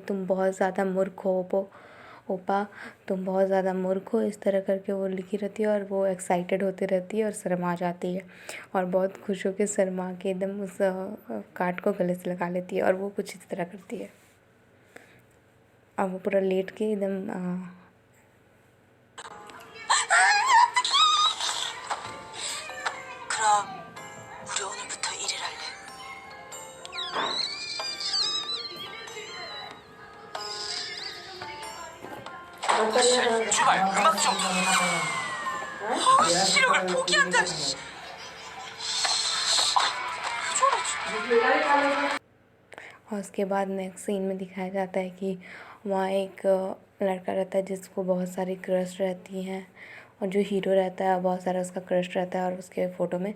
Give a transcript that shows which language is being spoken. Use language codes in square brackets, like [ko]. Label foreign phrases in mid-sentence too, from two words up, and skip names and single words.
[hi] तुम बहुत ज़्यादा मूर्ख हो ओपा, तुम बहुत ज़्यादा मूर्ख हो। इस तरह करके वो लिखी रहती है और वो एक्साइटेड होती रहती है और शर्मा जाती है, और बहुत खुश होकर शर्मा के एकदम उस कार्ड को गले से लगा लेती है, और वो कुछ इस तरह करती है। अब वो पूरा लेट के एकदम [ko] 그럼 우리 오늘부터 일을 할래. 제발 음악 좀. 시력을 포기한다. [hi] और उसके बाद [en] next scene [hi] में दिखाया जाता है कि वहाँ एक लड़का रहता है जिसको बहुत सारी क्रश रहती हैं, और जो हीरो रहता है बहुत सारा उसका क्रश रहता है और उसके फ़ोटो में।